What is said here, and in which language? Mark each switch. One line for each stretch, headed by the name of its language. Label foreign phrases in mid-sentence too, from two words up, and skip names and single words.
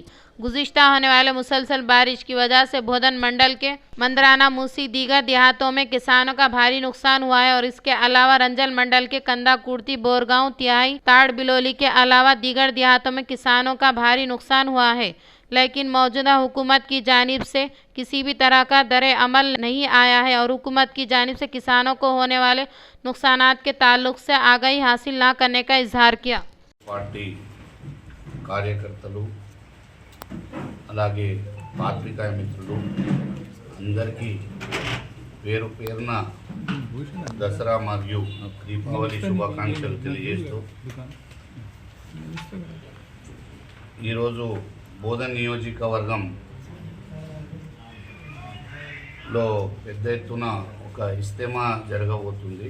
Urdu: گزشتہ ہونے والے مسلسل بارش کی وجہ سے بھودن منڈل کے مندرانہ، موسی، دیگر دیہاتوں میں کسانوں کا بھاری نقصان ہوا ہے اور اس کے علاوہ رنجل منڈل کے کندا، کورتی، بورگاؤں، تیائی، تاڑ بلولی کے علاوہ دیگر دیہاتوں میں کسانوں کا بھاری نقصان ہوا ہے، لیکن موجودہ حکومت کی جانب سے کسی بھی طرح کا عمل نہیں آیا ہے اور حکومت کی جانب سے کسانوں کو ہونے والے نقصانات کے تعلق سے آگاہی حاصل نہ کرنے کا اظہار کیا۔
Telugu: పార్టీ కార్యకర్తలు అలాగే పాత్రికా మిత్రులు అందరికీ పేరు పేరున దసరా మరియు దీపావళి శుభాకాంక్షలు తెలియజేస్తూ ఈరోజు బోధన్ నియోజకవర్గంలో పెద్ద ఎత్తున ఒక ఇస్తేమా జరగబోతుంది।